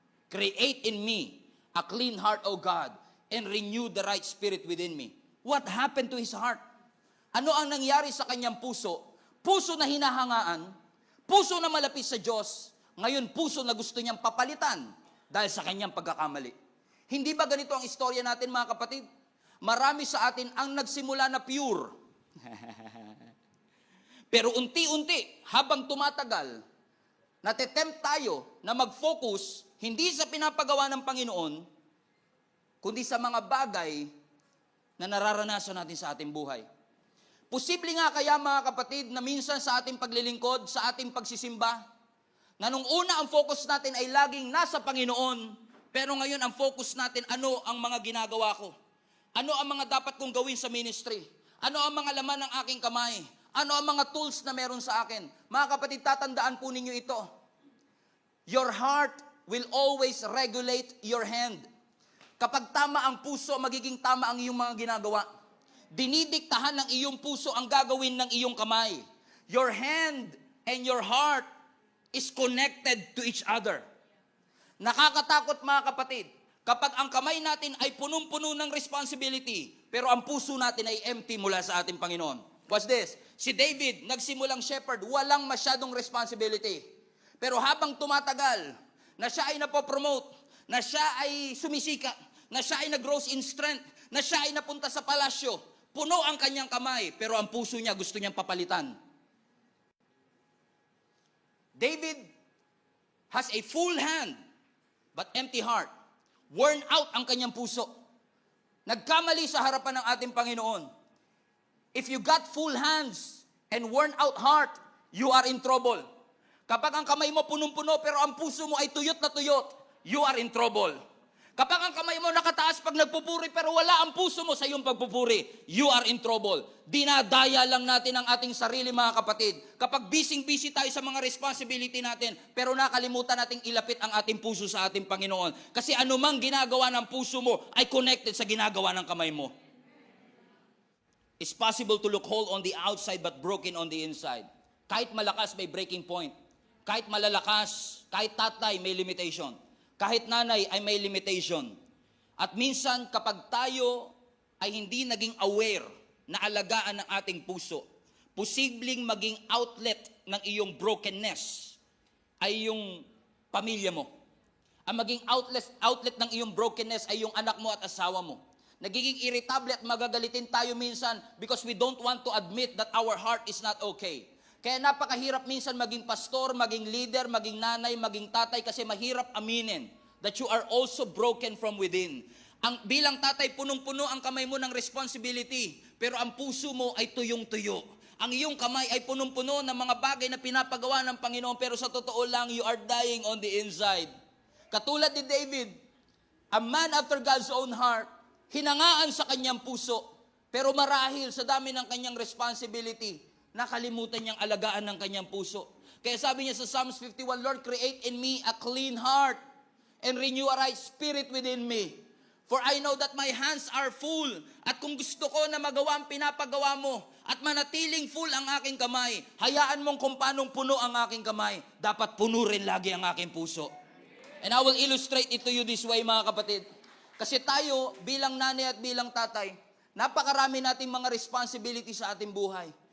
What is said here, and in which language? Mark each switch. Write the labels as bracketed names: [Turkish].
[English] Create in me a clean heart, O God, and renew the right spirit within me. What happened to his heart? [Filipino] Ano ang nangyari sa kanyang puso? Puso na hinahangaan, puso na malapit sa Diyos, ngayon puso na gusto niyang papalitan dahil sa kanyang pagkakamali. Hindi ba ganito ang istorya natin, mga kapatid? Marami sa atin ang nagsimula na pure. Pero unti-unti, habang tumatagal, natitempt tayo na mag-focus hindi sa pinapagawa ng Panginoon, kundi sa mga bagay na nararanasan natin sa ating buhay. Posible nga kaya, mga kapatid, na minsan sa ating paglilingkod, sa ating pagsisimba, na nung una ang focus natin ay laging nasa Panginoon, pero ngayon ang focus natin, ano ang mga ginagawa ko? Ano ang mga dapat kong gawin sa ministry? Ano ang mga laman ng aking kamay? Ano ang mga tools na meron sa akin? Mga kapatid, tatandaan po ninyo ito. [English] Your heart will always regulate your hand. [Filipino] Kapag tama ang puso, magiging tama ang iyong mga ginagawa. Dinidiktahan ng iyong puso ang gagawin ng iyong kamay. [English] Your hand and your heart is connected to each other. [Filipino] Nakakatakot, mga kapatid, kapag ang kamay natin ay punong-puno ng responsibility, pero ang puso natin ay empty mula sa ating Panginoon. [English] Watch this. [Filipino] Si David, nagsimulang shepherd, walang masyadong responsibility. Pero habang tumatagal, na siya ay napopromote, na siya ay sumisika, na siya ay nag-grows in strength, na siya ay napunta sa palasyo, puno ang kanyang kamay, pero ang puso niya gusto niyang papalitan. [English] David has a full hand, but empty heart. [Filipino] Worn out ang kanyang puso. Nagkamali sa harapan ng ating Panginoon. [English] If you got full hands and worn out heart, you are in trouble. [Filipino] Kapag ang kamay mo punong-puno pero ang puso mo ay tuyot na tuyot, [English] you are in trouble. [Filipino] Kapag ang kamay mo nakataas pag nagpupuri pero wala ang puso mo sa iyong pagpupuri, [English] you are in trouble. [Filipino] Dinadaya lang natin ang ating sarili, mga kapatid. Kapag busy tayo sa mga responsibility natin, pero nakalimutan nating ilapit ang ating puso sa ating Panginoon. Kasi anumang ginagawa ng puso mo ay connected sa ginagawa ng kamay mo. [English] It's possible to look whole on the outside but broken on the inside. [Filipino] Kahit malakas, may breaking point. Kahit malalakas, kahit tatay, may limitation. Kahit nanay ay may limitation. At minsan kapag tayo ay hindi naging aware na alagaan ng ating puso, posibleng maging outlet ng iyong brokenness ay yung pamilya mo. Ang maging outlet ng iyong brokenness ay yung anak mo at asawa mo. Nagiging irritable at magagalitin tayo minsan [English] because we don't want to admit that our heart is not okay. [Filipino] Kaya napakahirap minsan maging pastor, maging leader, maging nanay, maging tatay kasi mahirap aminin [English] that you are also broken from within. [Filipino] Bilang tatay, punong-puno ang kamay mo ng responsibility, pero ang puso mo ay tuyong-tuyo. Ang iyong kamay ay punong-puno ng mga bagay na pinapagawa ng Panginoon, pero sa totoo lang, [English] you are dying on the inside. [Filipino] Katulad ni David, [English] a man after God's own heart, [Filipino] hinangaan sa kanyang puso, pero marahil sa dami ng kanyang responsibility, nakalimutan niyang alagaan ng kanyang puso. Kaya sabi niya sa Psalms 51, [English] Lord, create in me a clean heart and renew a right spirit within me. For I know that my hands are full. [Filipino] At kung gusto ko na magawa ang pinapagawa mo at manatiling full ang aking kamay, hayaan mong kung paanong puno ang aking kamay, dapat puno rin lagi ang aking puso. [English] And I will illustrate it to you this way, [Filipino] mga kapatid. Kasi tayo, bilang nanay at bilang tatay, napakarami nating mga responsibility sa ating buhay.